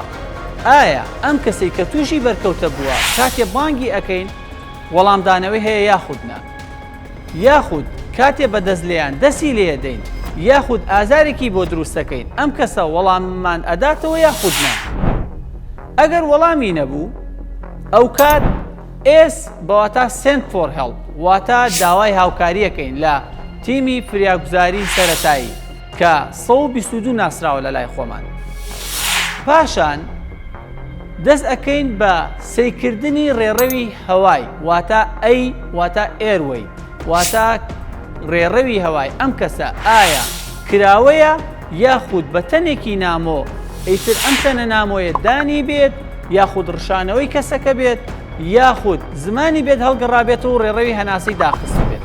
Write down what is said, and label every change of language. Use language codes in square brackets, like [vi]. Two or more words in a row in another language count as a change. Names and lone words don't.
[ckb] ئایا ئەم کەسەی کە تووشی بەرکەوتە بووە کاتێ بانگی ئەەکەین وەڵامدانەوەی هەیە یاخودنا، یاخود کاتێ بەدەست لێیان دەستی لێدەین یاخود ئازارێکی بۆ دروستەکەین ئەم کەسە وەڵاممان ئەداتەوە یاخودنا. ئەگەر وەڵامی نەبوو ئەو کات S بەواتە [en] send for help، [ckb] واتە داوای هاوکاریەکەین لە تیمی فریاگوزاری سەرەتایی کە 122 ناسراوە لە لای خۆمان. پاشان دەست ئەەکەین بە سەیکردنی ڕێڕەوی هەوای، واتە A واتە ئێروەی، واتە ڕێڕەوی هەوای ئەم کەسە ئایا کراوەیە یاخود بە تەنێکی نامۆ ئیتر ئەم تەنە نامۆیە دانی بێت یاخود ڕشانەوەی کەسەکە بێت یاخود زمانی بێت هەڵگەڕابێت و ڕێڕەوی هەناسەی داخست بێت.